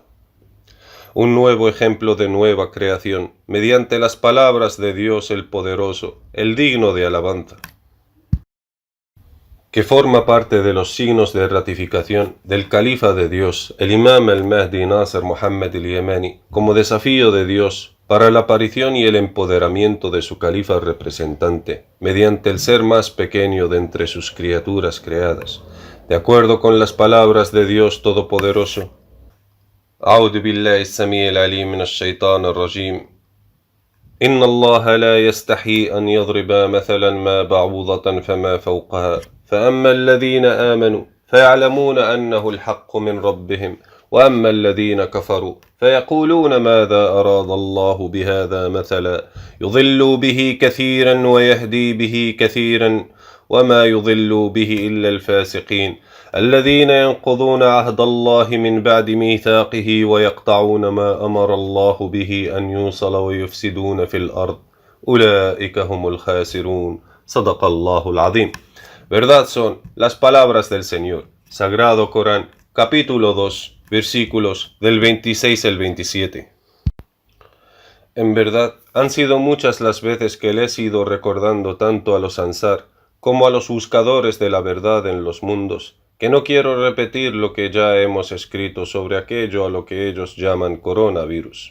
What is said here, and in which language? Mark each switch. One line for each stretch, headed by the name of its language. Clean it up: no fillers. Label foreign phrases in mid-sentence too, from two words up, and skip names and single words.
Spanish: Un nuevo ejemplo de nueva creación, mediante las palabras de Dios el Poderoso, el digno de alabanza, que forma parte de los signos de ratificación del califa de Dios, el imam al-Mahdi Nasser Mohammed al-Yemani, como desafío de Dios para la aparición y el empoderamiento de su califa representante, mediante el ser más pequeño de entre sus criaturas creadas, de acuerdo con las palabras de Dios Todopoderoso.
Arabic: أعوذ بالله السميع العليم من الشيطان الرجيم إن الله لا يستحي أن يضرب مثلا ما بعوضة فما فوقها فأما الذين آمنوا فيعلمون أنه الحق من ربهم وأما الذين كفروا فيقولون ماذا أراد الله بهذا مثلا يضل به كثيرا ويهدي به كثيرا وما يضل به إلا الفاسقين الذين ينقضون عهد الله من بعد ميثاقه ويقطعون ما أمر الله به أن يوصل ويفسدون في الأرض أولئك هم الخاسرون صدق الله العظيم.
Spanish: Verdad son las palabras del Señor. Sagrado Corán, capítulo 2, versículos del 26 al 27. En verdad, han sido muchas las veces que le he ido recordando tanto a los Ansar como a los buscadores de la verdad en los mundos, que no quiero repetir lo que ya hemos escrito sobre aquello a lo que ellos llaman coronavirus.